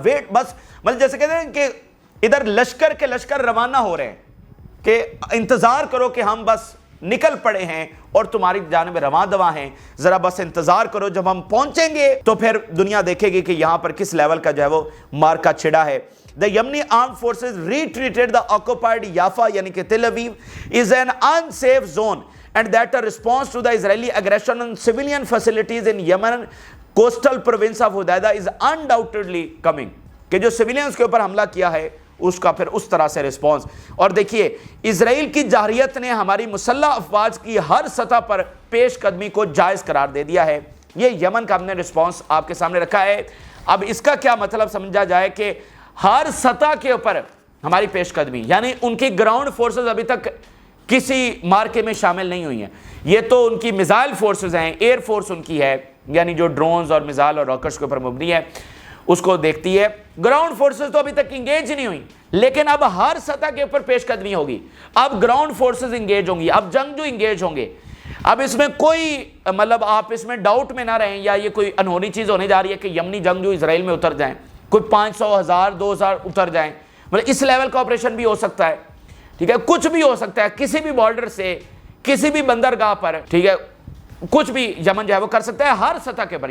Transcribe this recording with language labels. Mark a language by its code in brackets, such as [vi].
[ur] Wait بس مطلب جیسے کہتے ہیں کہ ادھر لشکر کے لشکر روانہ ہو رہے ہیں کہ انتظار کرو کہ ہم بس نکل پڑے ہیں اور تمہاری جانب رواں دواں ہیں, ذرا بس انتظار کرو جب ہم پہنچیں گے تو پھر دنیا دیکھے گی کہ یہاں پر کس لیول کا جو ہے وہ مارکا چھڑا ہے. [en] The Yemeni armed forces retreated the occupied Jaffa [ur] یعنی کہ [en] Tel Aviv is an unsafe zone and that a response to the Israeli aggression on civilian facilities in Yemen coastal province of Hudaydah is undoubtedly coming. [ur] کہ جو civilians کے اوپر حملہ کیا ہے اس کا پھر اس طرح سے رسپانس. اور دیکھیے اسرائیل کی جارحیت نے ہماری مسلح افواج کی ہر سطح پر پیش قدمی کو جائز قرار دے دیا ہے. یہ یمن کا ہم نے رسپانس آپ کے سامنے رکھا ہے. اب اس کا کیا مطلب سمجھا جائے کہ ہر سطح کے اوپر ہماری پیش قدمی یعنی ان کی گراؤنڈ فورسز ابھی تک کسی مارکے میں شامل نہیں ہوئی ہیں. یہ تو ان کی میزائل فورسز ہیں, ایئر فورس ان کی ہے یعنی جو ڈرونز اور میزائل اور راکٹس کے اوپر مبنی ہے اس کو دیکھتی ہے. گراؤنڈ فورسز تو ابھی تک انگیج نہیں ہوئی لیکن اب ہر سطح کے اوپر پیش قدمی ہوگی. اب گراؤنڈ فورسز انگیج ہوں گی, اب جنگجو انگیج ہوں گے. اب اس میں کوئی مطلب آپ اس میں ڈاؤٹ میں نہ رہیں یا یہ کوئی انہونی چیز ہونے جا رہی ہے کہ یمنی جنگجو اسرائیل میں اتر جائیں, کوئی 500 1000 2000 اتر جائیں. مطلب اس لیول کا آپریشن بھی ہو سکتا ہے, ٹھیک ہے, کچھ بھی ہو سکتا ہے کسی بھی بارڈر سے کسی بھی بندرگاہ پر, ٹھیک ہے, کچھ بھی یمن جو ہے وہ کر سکتا ہے ہر سطح کے پر.